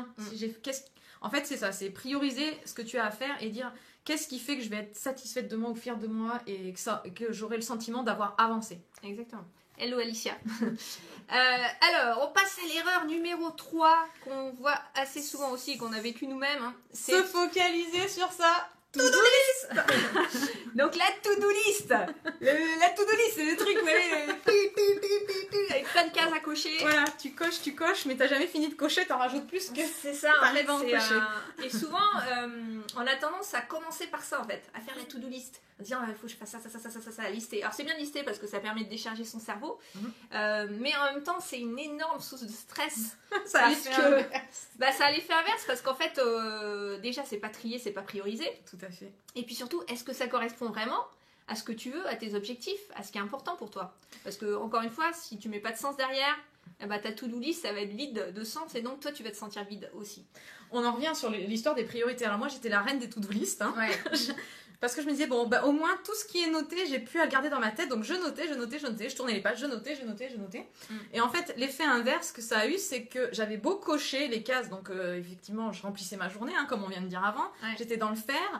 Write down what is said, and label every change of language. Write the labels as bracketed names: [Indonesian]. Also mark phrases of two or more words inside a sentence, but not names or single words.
[French] En fait, c'est ça, c'est prioriser ce que tu as à faire et dire qu'est-ce qui fait que je vais être satisfaite de moi ou fière de moi et que j'aurai le sentiment d'avoir avancé. Exactement. Hello Alicia. Alors, on passe à l'erreur numéro 3 qu'on voit assez souvent aussi et qu'on a vécu nous-mêmes. C'est se focaliser sur ça. [English] To-do list. [French] Donc la [English] to-do list. [French] La [English] to-do list, [French] c'est le truc avec plein de cases à cocher. Voilà, tu coches, mais t'as jamais fini de cocher, t'en rajoutes plus que c'est ça. T'arrives à en cocher. Et souvent, on a tendance à commencer par ça en fait, à faire la [English] to-do list. [French] À dire, il faut que je fasse ça, à lister. Alors c'est bien de lister parce que ça permet de décharger son cerveau, mais en même temps, c'est une énorme source de stress. Ça a l'effet inverse parce qu'en fait, déjà, c'est pas trié, c'est pas priorisé. Tout à fait. Et puis surtout, est-ce que ça correspond vraiment à ce que tu veux, à tes objectifs, à ce qui est important pour toi? Parce que, encore une fois, si tu mets pas de sens derrière, ta [English] to-do list, [French] ça va être vide de sens et donc toi, tu vas te sentir vide aussi. On en revient sur l'histoire des priorités. Alors moi, j'étais la reine des [English] to-do list. [French] Ouais. Parce que je me disais, au moins, tout ce qui est noté, j'ai pu à le garder dans ma tête. Donc je notais, je tournais les pages, je notais. Et en fait, l'effet inverse que ça a eu, c'est que j'avais beau cocher les cases. Donc effectivement, je remplissais ma journée, comme on vient de dire avant. Ouais. J'étais dans le faire.